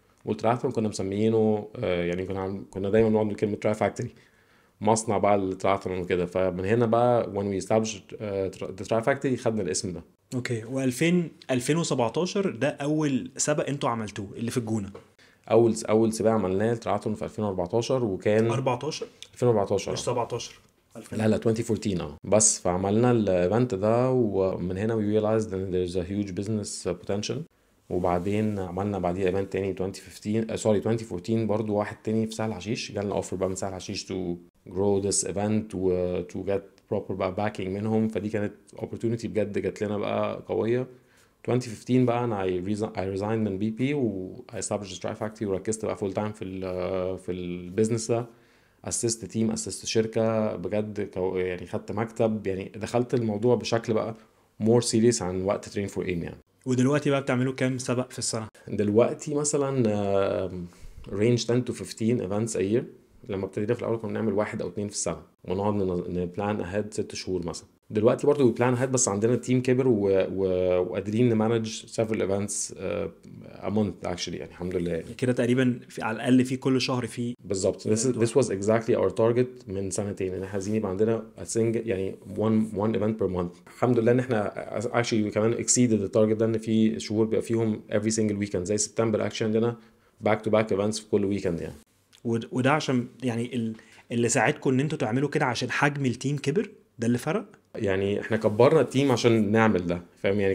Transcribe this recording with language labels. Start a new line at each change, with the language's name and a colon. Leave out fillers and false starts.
Arabic: والتراثلون كنا مسميينه يعني كنا دايما بنقعد كلمه تراي فاكتوري، مصنع بقى التراثلون وكده. فمن هنا بقى
English: when we established the Tri Factory
Arabic: خدنا الاسم ده. اوكي. و2017 ده اول سبق انتوا عملتوه اللي في الجونة؟ اول سباق عملناه التراثلون في 2014 وكان 14 2014 مش 17؟ لا 2014 بس. فعملنا الايفنت ده ومن هنا
English: we realized that there's a huge business potential.
Arabic: وبعدين عملنا بعديه ايفنت تاني 2014 برضو واحد تاني في سهل حشيش. جالنا اوفر بقى من سهل حشيش
English: to grow this event
Arabic: و
English: to get proper
Arabic: بقى backing منهم. فدي كانت opportunity بجد جات لنا بقى قوية. 2015 بقى انا
English: I resigned
Arabic: من BP و I established Tri Factory وركزت بقى full time في البيزنس ده. اسست تيم، اسست شركة بجد يعني خدت مكتب، يعني دخلت الموضوع بشكل بقى
English: more serious
Arabic: عن وقت train for aim يعني. ودلوقتي بقى بتعملوا كام سبق في السنة؟ دلوقتي مثلا
English: range 10 to 15 events a year.
Arabic: لما ابتدينا في الاول كنا بنعمل واحد او اتنين في السنه ونقعد نبلان اهيد 6 شهور مثلا. دلوقتي برضه بلان اهيد بس عندنا تيم كبر وقادرين نمانج
English: several events a month actually
Arabic: يعني الحمد لله يعني. كده تقريبا على الاقل في كل شهر في بالظبط.
English: this was exactly our target
Arabic: من سنتين ان احنا عايزين يبقى عندنا
English: a single يعني one event per month.
Arabic: الحمد لله ان احنا actually كمان
English: exceeded the target
Arabic: ده، ان في شهور بيبقى فيهم
English: every single weekend
Arabic: زي سبتمبر actually عندنا
English: back to back events
Arabic: في كل weekend يعني. وده عشان يعني اللي ساعدكم ان انتوا تعملوا كده عشان حجم التيم كبر، ده اللي فرق؟ يعني احنا كبرنا التيم عشان نعمل ده فاهم يعني.